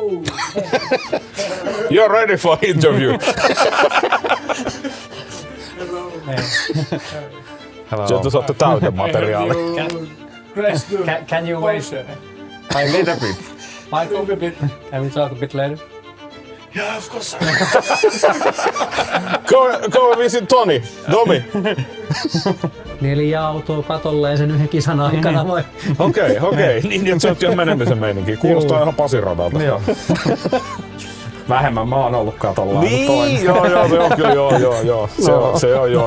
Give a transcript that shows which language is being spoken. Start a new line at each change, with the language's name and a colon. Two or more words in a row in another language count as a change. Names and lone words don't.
English: You're ready for interview.
Finnish: Sieltä saatte täyden materiaali.
English: Can you wait A little bit. Michael? Can we talk a bit later? Yeah, of course. Go visit Toni. Domi.
Finnish: 4 autoa katolleen sen yhden kisan aikana vai? Okei. Niin se on jo menemisen meininki. Kuulostaa ihan Pasin radalta. Joo. Vähemmän mä oon ollut katolla. Niin, joo. Se on joo.